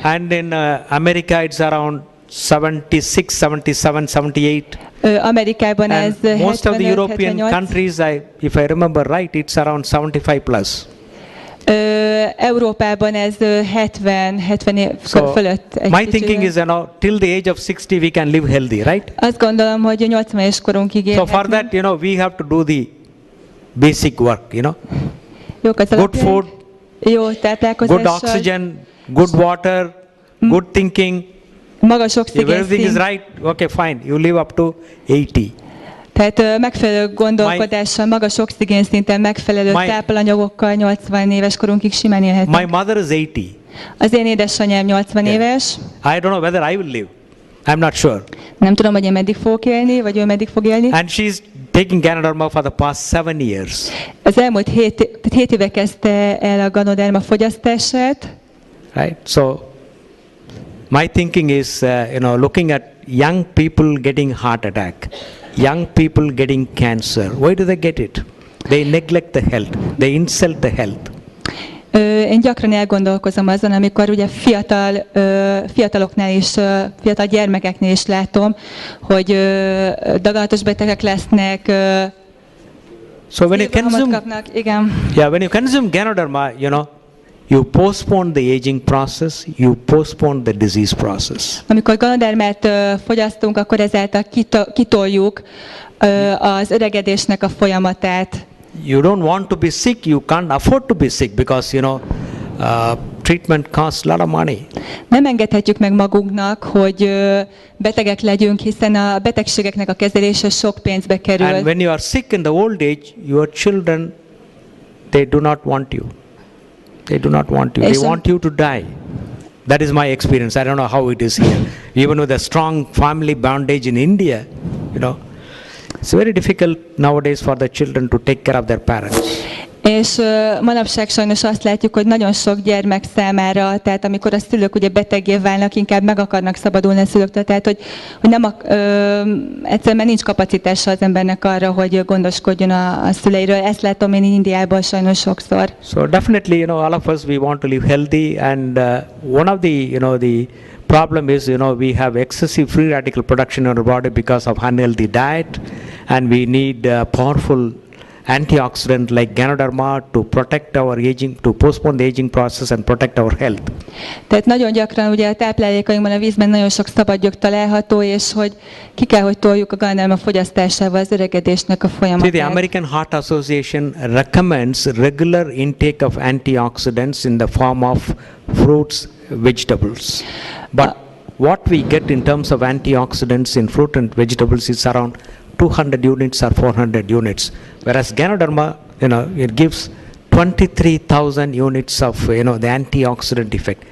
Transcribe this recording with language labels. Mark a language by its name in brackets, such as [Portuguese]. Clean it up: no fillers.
[English] And in America it's around 76, 77, 78. [Hungarian] Amerikában ez 75, [English] most of the European [Hungarian] 78. [English] countries, if I remember right, it's around 75 plus. [Hungarian] Európában ez 70 év fölött. [English] My thinking is, till the age of 60 we can live healthy, right? [Hungarian] Azt gondolom, hogy 80 éves korunkig élhetünk. [English] So for that, we have to do the basic work, good food, [Hungarian] jó táplálkozással, [English] good oxygen, good water, good thinking. [Hungarian] Magas oxigén. [English] If everything is right, okay, fine, you live up to 80. [Hungarian] Tehát megfelelő gondolkodással, magas oxigén szinten, megfelelő tápanyagokkal 80 éves korunkig simán élhetünk. [English] My mother is 80. [Hungarian] Az én édesanyám 80 éves. [English] I don't know whether I will live. I'm not sure. [Hungarian] Nem tudom, hogy én meddig fogok élni, vagy ő meddig fog élni. [English] And she's taking Ganoderma for the past 7 years. [Hungarian] Az elmúlt 7 éve kezdte el a Ganoderma fogyasztását. [English] Right? So my thinking is, looking at young people getting heart attack, young people getting cancer. Why do they get it? They neglect the health. They insult the health. [Hungarian] Én gyakran elgondolkozom azon, amikor ugye fiataloknál is, fiatal gyermekeknél is látom, hogy daganatos betegek lesznek, [English] So when you consume, [Hungarian] kapnak, igen. [English] when you consume Ganoderma, you postpone the aging process, you postpone the disease process. [Hungarian] Amikor Ganodermát fogyasztunk, akkor ezáltal kitoljuk az öregedésnek a folyamatát. [English] You don't want to be sick, you can't afford to be sick because, treatment costs a lot of money. [Hungarian] Nem engedhetjük meg magunknak, hogy betegek legyünk, hiszen a betegségeknek a kezelése sok pénzbe kerül. [English] And when you are sick in the old age, your children, they do not want you. They do not want you. They want you to die. That is my experience. I don't know how it is here. Even with a strong family bondage in India, it's very difficult nowadays for the children to take care of their parents. [Hungarian] És manapság sajnos azt látjuk, hogy nagyon sok gyermek számára, tehát amikor a szülők ugye beteggé válnak, inkább meg akarnak szabadulni a szülőktől, tehát hogy nem egyszerűen nincs kapacitása az embernek arra, hogy gondoskodjon a szüleiről. Ezt látom én Indiában sajnos sokszor. [English] So definitely, all of us, we want to live healthy, and one of the, the problem is, we have excessive free radical production in our body because of unhealthy diet, and we need powerful antioxidant like Ganoderma to protect our aging, to postpone the aging process and protect our health. [Hungarian] Tehát nagyon gyakran ugye a táplálékainkban, a vízben nagyon sok szabadgyök található, és hogy ki kell, hogy toljuk a Ganoderma fogyasztásával az öregedésnek a folyamatát. [English] See, the American Heart Association recommends regular intake of antioxidants in the form of fruits, vegetables. But what we get in terms of antioxidants in fruit and vegetables is around 200 units or 400 units, whereas Ganoderma, it gives 23,000 units of, the antioxidant effect.